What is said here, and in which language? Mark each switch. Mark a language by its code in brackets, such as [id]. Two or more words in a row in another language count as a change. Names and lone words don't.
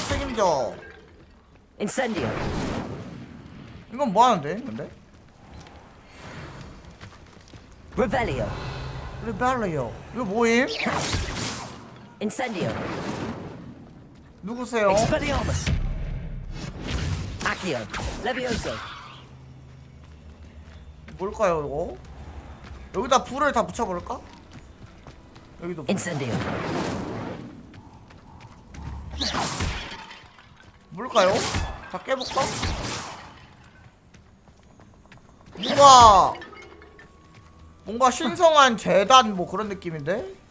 [ko] 책임져. 인센디오. 이건 뭐하는데 근데? Revelio. 레벨리오. 이거 뭐임? Incendio. 누구세요? Expelliarmus. Accio. Levioso. 뭘까요 이거? 여기다 불을 다 붙여볼까? 여기도 불. Incendio. 뭘까요? 다 깨볼까? 뭔가 신성한 재단 뭐 그런 느낌인데?